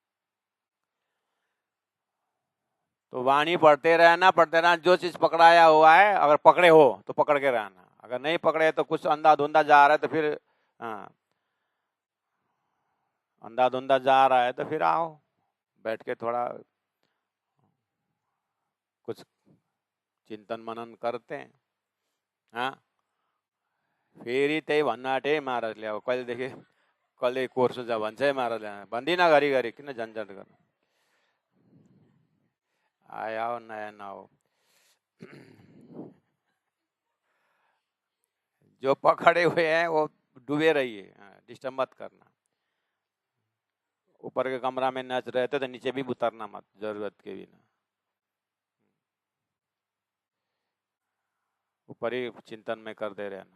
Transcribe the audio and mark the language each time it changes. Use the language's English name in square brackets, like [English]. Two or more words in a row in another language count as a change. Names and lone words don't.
[Hindi] तो वाणी पढ़ते रहना, जो चीज पकड़ाया हुआ है अगर पकड़े हो तो पकड़ के रहना, अगर नहीं पकड़े तो कुछ अंधा धुंधा जा रहा है तो फिर अंधा धुंधा जा रहा है तो फिर आओ बैठ के थोड़ा कुछ चिंतन मनन करते हैं। हाँ, [Nepali] फेरि त्यही भन्न आँटे महाराजले, अब कहिलेदेखि कहिले कोर्स हुन्छ भन्छ है महाराजले, भन्दिनँ घरिघरि किन झन्झट गर्नु, [Hindi] आया हो नया ना हो। जो पकड़े हुए हैं वो डूबे रहिए, डिस्टर्ब मत करना। ऊपर के कमरा में नाच रहे थे तो नीचे भी उतरना मत जरूरत के बिना, ऊपर ही चिंतन में करते रहना।